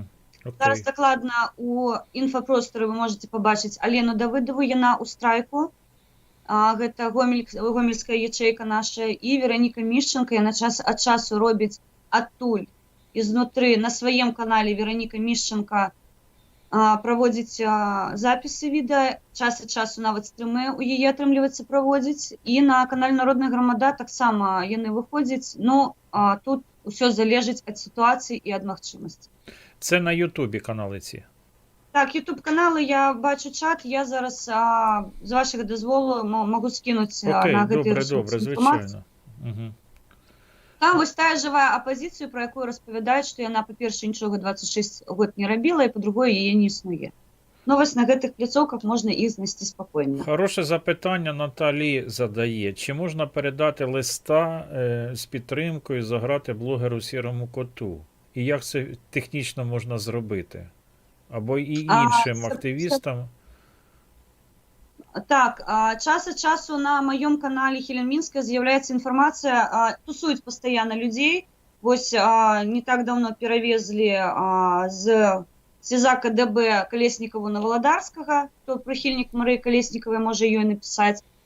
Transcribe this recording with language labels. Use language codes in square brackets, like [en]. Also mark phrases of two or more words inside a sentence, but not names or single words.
[be] Зараз дакладна у інфапросторы вы можете пабачыць Алену Давыдову, яна ў страйку, гэта гомельская ячэйка наша, і Вераніка Мішченко, яна час ад часу робіць адтуль, ізнутры, на сваім канале Вераніка Мішченко праводзіць запісы відэа, час ад часу нават стрымы у яе атрымліваецца праводзіць, і на канале Народная грамада таксама яны выходзяць, ну, тут усё залежыць ад сітуацыі і ад магчымасці. [uk] Це на Ютубі канали ці? [be] Так, YouTube-каналы, я бачу чат, я зараз з вашого дозволу можу скинуть на гэты [uk] добре, звичайно. Угу. [be] Там вось тая жывая апазіцыю, про якую распавядаюць, што яна, па-першае, нічога 26 год не рабіла, і па-другое, яе не існуе. Ну, вось на гэтых пляцоўках можна іх знайсці спакойна. [uk] Хороше запитання Наталі задає. Чи можна передати листа з підтримкою заграти блогеру Сірому Коту? І як це технічно можна зробити? Або і іншим активістам? [be] Так, час ад часу на маём канале Хелен Мінская з'яўляецца інфармацыя, тусуюць пастаянна людзей. Вось не так давно перавезлі з СІЗА КДБ Калеснікаву на Валадарскага, хто прыхільнік Марыі Калеснікавай можа ёй напісаць.